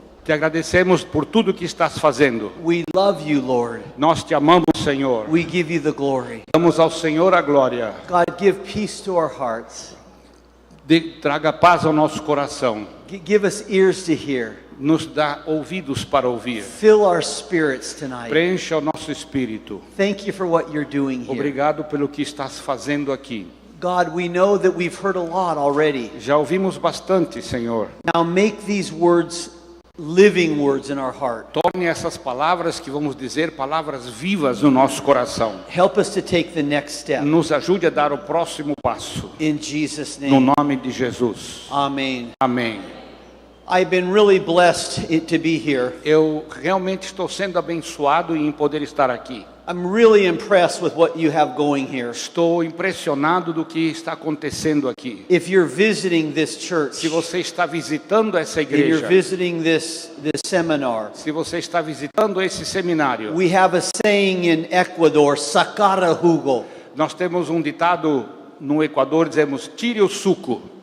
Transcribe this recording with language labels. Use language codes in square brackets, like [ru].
[pt] te agradecemos por tudo que estás fazendo. [en] We love you, Lord. [pt] Nós te amamos, Senhor. [en] We give you the glory. [pt] Damos ao Senhor a glória. [en] God, give peace to our hearts. [pt] Traga paz ao nosso coração. [en] Give us ears to hear. [pt] Nos dá ouvidos para ouvir. [en] Fill our spirits tonight. [pt] Preencha o nosso espírito. [en] Thank you for what you're doing here. [pt] Obrigado pelo que estás fazendo aqui. [en] God, we know that we've heard a lot already. [pt] Já ouvimos bastante, Senhor. [en] Now make these words living words in our heart. [pt] Torne essas palavras que vamos dizer palavras vivas no nosso coração. [en] Help us to take the next step. [pt] Nos ajude a dar o próximo passo. [en] In Jesus' [pt] No [en] name. [pt] nome de Jesus. [en] Amen. [pt] Amém. [en] I've been really blessed to be here. [pt] Eu realmente estou sendo abençoado em poder estar aqui. [en] I'm really impressed with what you have going here. [pt] Estou impressionado do que está acontecendo aqui. [en] If you're visiting this church, [pt] Se você está visitando essa [en] if you're [pt] igreja, [en] visiting this seminar, [pt] se você está visitando esse seminário, [en] we have a saying in Ecuador, [es] sacara jugo. [pt] nós temos um ditado no Equador, dizemos, tire o suco.